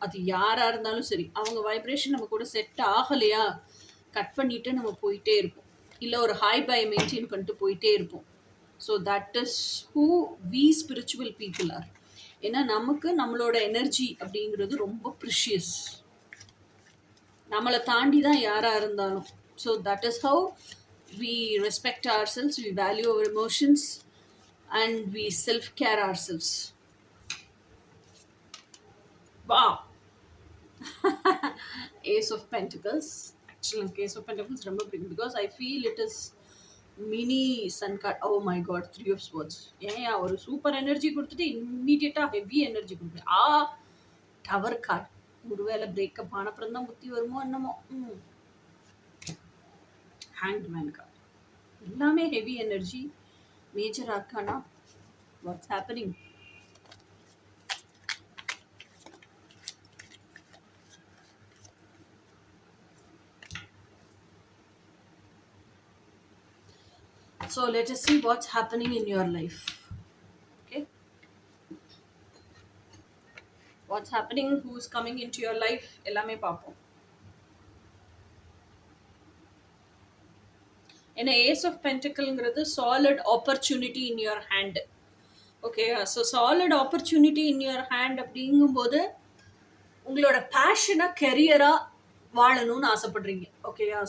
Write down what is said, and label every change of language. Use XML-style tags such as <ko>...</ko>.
<ta>அது யாராக இருந்தாலும் சரி. அவங்க வைப்ரேஷன் நம்ம கூட செட் ஆகலையா கட் பண்ணிட்டு நம்ம போயிட்டே இருப்போம், இல்லை ஒரு ஹாய் பை மெயின்டைன் பண்ணிட்டு போயிட்டே இருப்போம்.</ta> <en>So that is who we spiritual people are.</en> <ta>ஏன்னா நமக்கு நம்மளோட எனர்ஜி அப்படிங்கிறது ரொம்ப ப்ரிஷியஸ். நம்மளை தாண்டி தான் யாராக இருந்தாலும்.</ta> <en>So that is how we respect ourselves, we value our emotions, and we self-care ourselves. Wow! Ace of Pentacles. Actually, Ace of Pentacles</en> <ta>ரொம்ப பிடிக்கும்</ta> <en>because I feel it is mini sun card. Oh my god, 3 of Swords.</en> <ta>ஏன் ஒரு super energy கொடுத்துட்டு இம்மீடியட்டாக heavy energy கொடுக்குது. Tower card. ஒருவேளை breakup ஆனப்புறம் தான் புத்தி வருமோ என்னமோ. Hanged Man card. எல்லாமே heavy energy, major arcana.</ta> <en>What's happening? So let us see what's happening in your life. Okay, what's happening, who's coming into your life,</en> <ta>எல்லாமே பார்ப்போம். ஏன்னா ace of பென்டிக்கல்ங்கிறது</ta> <en>Solid opportunity in your hand.</en> <ta>Okay, so</ta> <en>solid opportunity in your hand</en> <ta>அப்படிங்கும்போது உங்களோட பேஷனை கெரியராக வாழணும்னு ஆசைப்படுறீங்க. ஓகேயா?</ta>